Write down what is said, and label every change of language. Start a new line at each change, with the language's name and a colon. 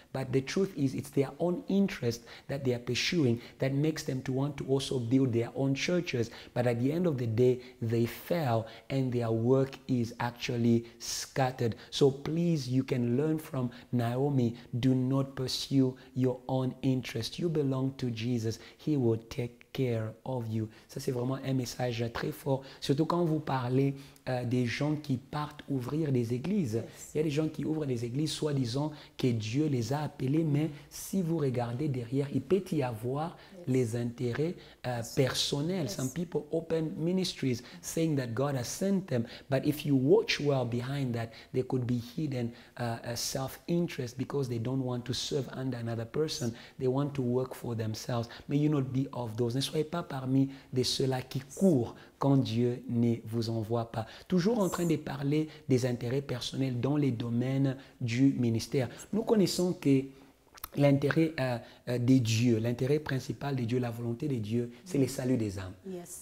English: But the truth is it's their own interest that they are pursuing that makes them to want to also build their own churches. But at the end of the day, they fail and their work is actually scattered. So please, you can learn from Naomi. Do not pursue your own interest. You belong to Jesus. He will take care of you.
French: Ça, c'est vraiment un message très fort. Surtout quand vous parlez des gens qui partent ouvrir des églises. Yes. Il y a des gens qui ouvrent des églises, soi-disant que Dieu les a appelés, mais si vous regardez derrière, il peut y avoir les intérêts personnels.
English: Some people open ministries saying that God has sent them, but if you watch well behind that, there could be hidden self-interest because they don't want to serve under another person. They want to work for themselves. May you not be of those.
French: Ne soyez pas parmi de ceux-là qui courent quand Dieu ne vous envoie pas. Toujours en train de parler des intérêts personnels dans les domaines du ministère. Nous connaissons que l'intérêt de Dieu, l'intérêt principal de Dieu, la volonté de Dieu, c'est le salut des âmes. Yes.